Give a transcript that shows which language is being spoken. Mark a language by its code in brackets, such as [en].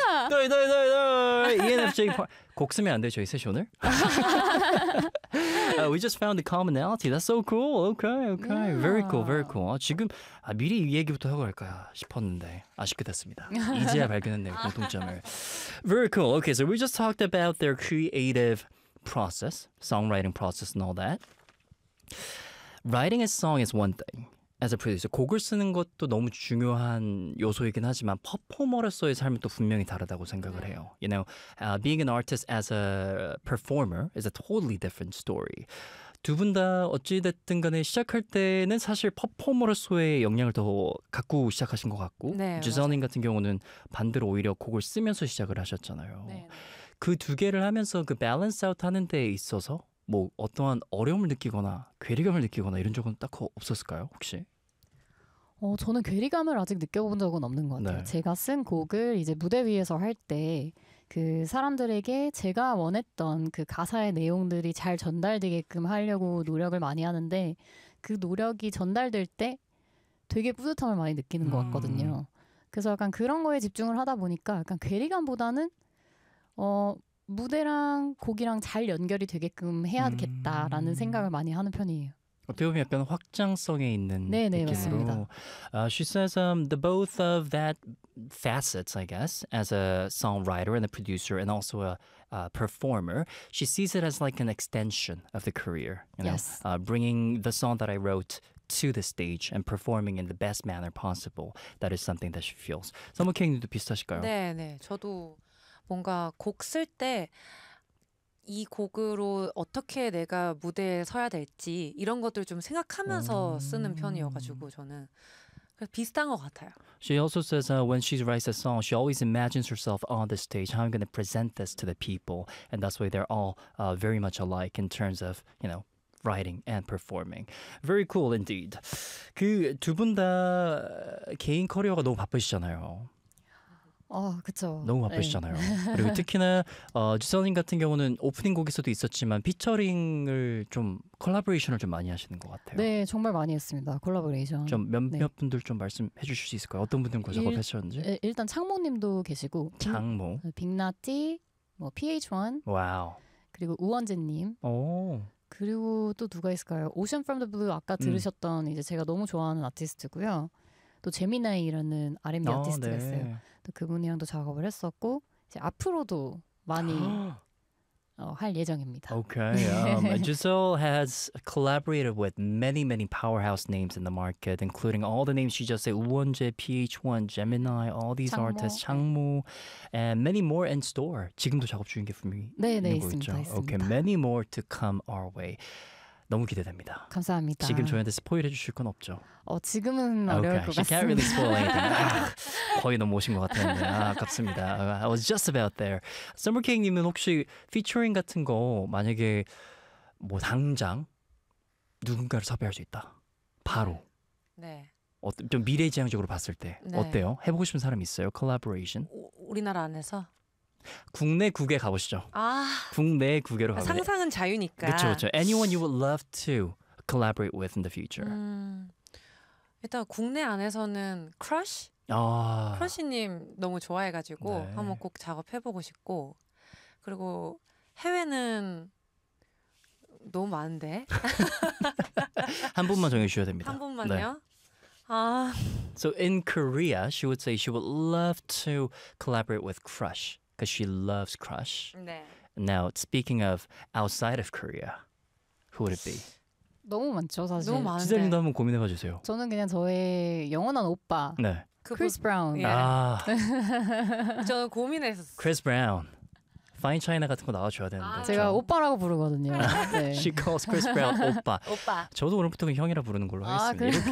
[ko] 네, 네, 네, 네. ENFJ 곡 쓰면 안 돼, 저희 셋이 오늘? [en] we just found the commonality. That's so cool. Okay, okay. Yeah. Very cool, very cool. [ko] 아, 지금 아, 미리 이 얘기부터 하고 갈까 싶었는데 아쉽게 됐습니다. 이제야 발견했네요, 공통점을. [en] Very cool. Okay, so we just talked about their creative process, songwriting process and all that. Writing a song is one thing. As a producer, [ko] 곡을 쓰는 것도 너무 중요한 요소이긴 하지만 퍼포머로서의 삶은 또 분명히 다르다고 생각을 해요. [en] You know, being an artist as a performer is a totally different story. [ko] 두 분 다 어찌 됐든 간에 시작할 때는 사실 퍼포머로서의 역량을 더 갖고 시작하신 것 같고 네, 주선인 같은 경우는 반대로 오히려 곡을 쓰면서 시작을 하셨잖아요. 네, 네. 그 두 개를 하면서 그 [en] balance out [ko] 하는 데 있어서 뭐 어떠한 어려움을 느끼거나 괴리감을 느끼거나 이런 적은 딱 없었을까요, 혹시? 어, 저는 괴리감을 아직 느껴본 적은 없는 것 같아요. 네. 제가 쓴 곡을 이제 무대 위에서 할 때 그 사람들에게 제가 원했던 그 가사의 내용들이 잘 전달되게끔 하려고 노력을 많이 하는데 그 노력이 전달될 때 되게 뿌듯함을 많이 느끼는 것 같거든요. 그래서 약간 그런 거에 집중을 하다 보니까 약간 괴리감보다는 무대랑 곡이랑 잘 연결이 되게끔 해야겠다라는 생각을 많이 하는 편이에요. 어떻게 보면 약간 확장성에 있는 네, 네, 느낌으로. 맞습니다. [en] She says the both of that facets, I guess, as a songwriter and a producer and also a performer, she sees it as like an extension of the career. You know? Yes. Bringing the song that I wrote to the stage and performing in the best manner possible. That is something that she feels. [ko] 서머케이님도 비슷하실까요? 네, 네. 저도... 뭔가 곡 쓸 때 이 곡으로 어떻게 내가 무대에 서야 될지 이런 것들 좀 생각하면서 쓰는 편이어가지고 저는 비슷한 것 같아요. [en] She also says when she writes a song, she always imagines herself on the stage, how I'm going to present this to the people, and that's why they're all very much alike in terms of, you know, writing and performing. Very cool indeed. [ko] 그 두 분 다 개인 커리어가 너무 바쁘시잖아요. 아, 그쵸. 너무 바쁘시잖아요. 네. 그리고 특히나 주선님 같은 경우는 오프닝 곡에서도 있었지만 피처링을 좀 콜라보레이션을 좀 많이 하시는 것 같아요. 네, 정말 많이 했습니다. 콜라보레이션. 좀 몇몇 네. 분들 좀 말씀해 주실 수 있을까요? 어떤 분들과 작업하셨는지? 일단 창모님도 계시고 창모, 빅나티, 뭐 PH1, 와우, 그리고 우원재님. 오. 그리고 또 누가 있을까요? Ocean from the Blue 아까 들으셨던 이제 제가 너무 좋아하는 아티스트고요. 또 제미나이라는 R&B 아티스트가 있어요. 또 그분이랑도 작업을 했었고 이제 앞으로도 많이 할 예정입니다. [en] Okay. Giselle has collaborated with many, many powerhouse names in the market, including all the names she just said, 우원재, PH1, Gemini, all these [ko] 창모. [en] artists, 창모, and many more in store. [ko] 지금도 작업 중인 게 분명히 네, 네, 있습니다, 있죠? 있습니다. [en] Okay, many more to come our way. [ko] 너무 기대됩니다. 감사합니다. 지금 저희한테 스포일 해주실 건 없죠? 지금은 어려울 것 같습니다. [en] She can't really spoil anything. [ko] 거의 너무 오신 것 같았는데 아깝습니다. [en] I was just about there. [ko] Summer King님은 혹시 피처링 같은 거 만약에 뭐 당장 누군가를 섭외할 수 있다. 바로. 네. 좀 미래지향적으로 봤을 때 네. 어때요? 해보고 싶은 사람 있어요? 콜라보레이션? 우리나라 안에서? 국내 국외 가보시죠. 아, 국내 국외로 가보세요. 상상은 자유니까. 그렇죠, 그렇죠. [en] Anyone you would love to collaborate with in the future? [ko] 일단 국내 안에서는 크러쉬? 아. 크러쉬님 너무 좋아해가지고 네. 한번 꼭 작업해보고 싶고 그리고 해외는 너무 많은데? 한 분만 정해주셔야 됩니다. 한 분만요? 네. [en] So in Korea, she would say she would love to collaborate with Crush because she loves Crush. [ko] 네. [en] Now, speaking of outside of Korea, who would it be? [ko] 너무 많죠, 사실. 너무 많은데. 지자님도 한번 고민해봐 주세요. 저는 그냥 저의 영원한 오빠, 네. 크리스 브라운. 예. 아. 저는 고민했었어요. 크리스 브라운. Fine China 같은 거 나와줘야 되는데. 아, 제가 저... 오빠라고 부르거든요. 네. [en] She calls Chris Brown 오빠. [ko] 오빠. 저도 오늘부터는 형이라 부르는 걸로 하겠습니다.